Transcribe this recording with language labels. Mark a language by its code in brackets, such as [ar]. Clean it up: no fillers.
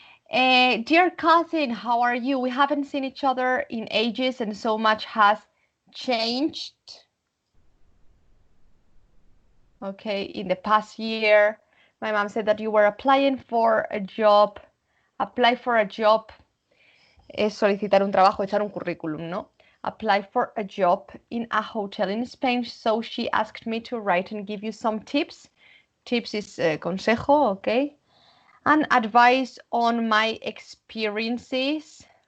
[en] Dear cousin, how are you? We haven't seen each other in ages and so much has changed. Okay, in the past year, my mom said that you were applying for a job. Apply for a job [es] es solicitar un trabajo, echar un currículum, ¿no? [en] Apply for a job in a hotel in Spain. So she asked me to write and give you some tips. Tips is consejo, okay? And advice on my experiences.